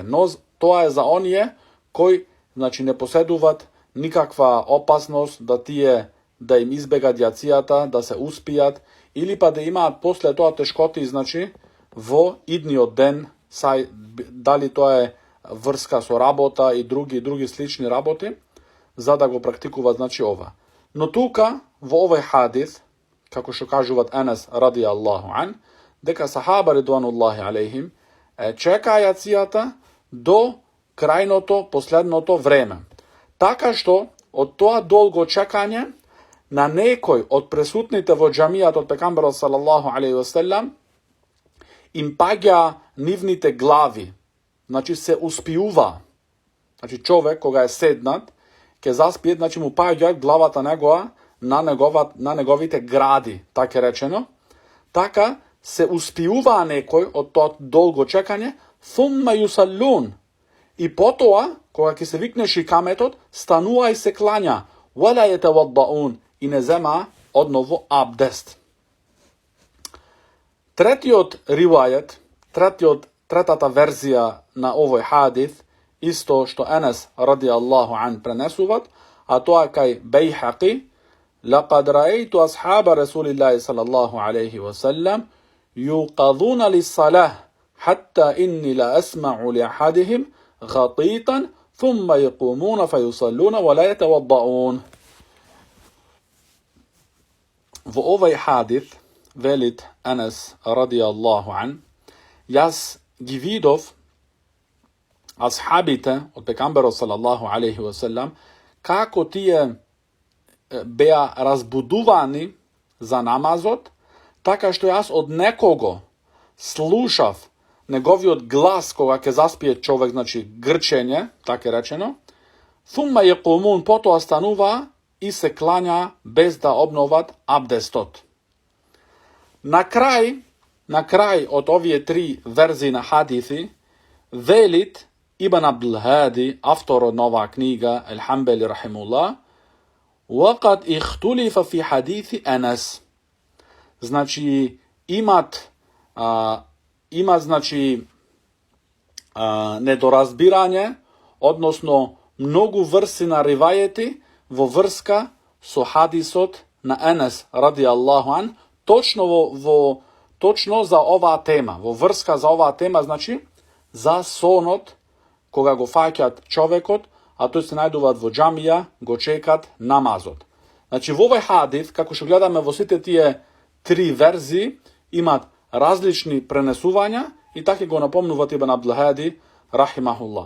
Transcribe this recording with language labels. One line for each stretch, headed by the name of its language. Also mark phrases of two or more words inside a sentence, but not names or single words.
Macedonian: Но тоа е за оние кои, значи, не поседуваат никаква опасност да им избегат јацијата, да се успијат, или па да имаат после тоа тешкоти, значи, во идниот ден, дали тоа е врска со работа и други слични работи, за да го практикуваат, значи, ова. Но тука, во овој хадис, како што кажуваат Енес
Arabic: رضي الله عنه,
Macedonian: дека сахаба
Arabic: رضوان الله عليهم
Macedonian: чека јацијата до крајното, последното време. Така што, од тоа долго чекање, на некој од присутните во џамијат од пекамберот
Arabic: صلى الله عليه وسلم
Macedonian: им паѓа нивните глави. Значи се успиува. Значи човек кога е седнат, ќе заспие, значи му паѓа главата негова на неговите гради, така речено. Така се успиува некој од тоа долго чекање,
Arabic: ثم يصلون.
Macedonian: И потоа, кога ќе се викне шикаметот, станува и се клања,
Arabic: ولا يتوضؤون,
Macedonian: и не зема одново абдест. Третиот ривајет, третата верзија на овој хадис, исто што Енес
Arabic: رضي الله عنه
Macedonian: пренесуват, а тоа кај Бейхақи,
Arabic: لقد رأيت أصحاب رسول الله صلى الله عليه وسلم يوقظون للصلاة حتى إني لا أسمع لأحدهم غطيطا ثم يقومون فيصلون ولا يتوضؤون.
Macedonian: Во овој хадис, велит Енес
Arabic: رضي الله عنه,
Macedonian: јас ги видов асхабите од пекамберот
Arabic: صلى الله عليه وسلم,
Macedonian: како тие беа разбудувани за намазот, така што јас од некого слушав неговиот глас кога ќе заспие човек, значи грчење, така речено,
Arabic: ثم يقومون,
Macedonian: потоа станува и се клања без да обноват абдестот. На крај од овие три верзии на хадиси, велит Ибн Абдул Хади, авторот на оваа книга, Ал-Хамбали рахимуллах,
Arabic: وقد اختلف في حديث أنس.
Macedonian: Значи, има значи, недоразбирање, односно многу врси на ривајети во врска со хадисот на Енес
Arabic: رضي الله عنه,
Macedonian: точно за оваа тема, во врска за оваа тема, значи, за сонот, кога го фаќат човекот, а тој се најдуваат во џамија, го чекат намазот. Значи, во овој хадис, како што гледаме во сите тие три верзии, имат различни пренесувања и така го напомнуваат Ибн Абдул Хади, рахимахуллах.